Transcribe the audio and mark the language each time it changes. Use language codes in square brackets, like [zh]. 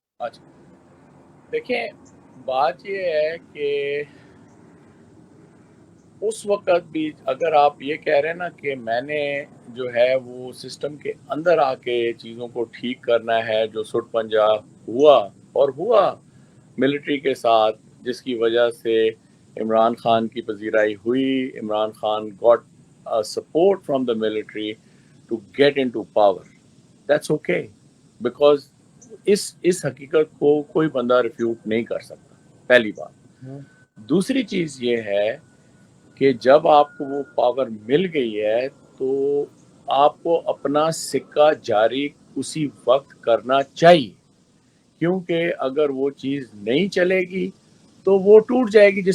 [ur] اچھا دیکھیں, بات یہ ہے کہ اس وقت بھی اگر آپ یہ کہہ رہے ہیں نا کہ میں نے جو ہے وہ سسٹم کے اندر آ کے چیزوں کو ٹھیک کرنا ہے, جو سٹ پنجا ہوا اور ہوا ملٹری کے ساتھ, جس کی وجہ سے عمران خان کی پذیرائی ہوئی. [en] Imran Khan got support from the military to get into power. That's okay, because [ur] اس حقیقت کو کوئی بندہ ریفیوٹ نہیں کر سکتا, پہلی بات. دوسری چیز یہ ہے کہ جب آپ کو وہ پاور مل گئی ہے تو آپ کو اپنا سکہ جاری اسی وقت کرنا چاہیے, کیونکہ اگر وہ چیز نہیں چلے گی تو وہ ٹوٹ جائے گی.